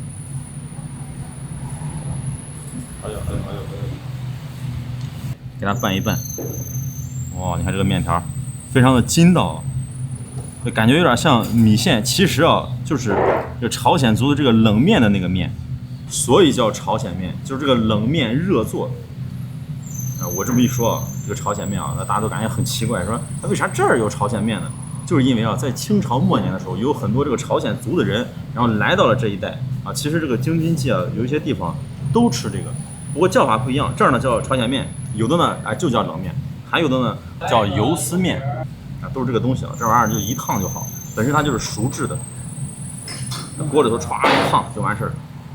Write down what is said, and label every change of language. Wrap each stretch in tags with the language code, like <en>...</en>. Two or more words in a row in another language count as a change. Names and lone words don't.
<zh>还有，给它拌一拌。哇，你看这个面条，非常的筋道，就感觉有点像米线。其實啊，就是这朝鮮族的这個冷面的那個面，所以叫朝鮮面，就是這個冷面熱做。我這麼一說啊，這個朝鮮面啊，那大家都感覺很奇怪，說那為啥這兒有朝鮮面呢？就是因為啊，在清朝末年的時候，有很多這個朝鮮族的人，然後來到了這一帶啊。其實這個京津冀啊，有一些地方都吃這個。不過叫法不一樣，這兒呢叫朝鮮面，有的呢就叫冷面，還有的呢叫油絲面，啊都是這個東西啊。這玩意兒就一燙就好，本身它就是熟制的，鍋裡頭歘一燙就完事兒了。</zh>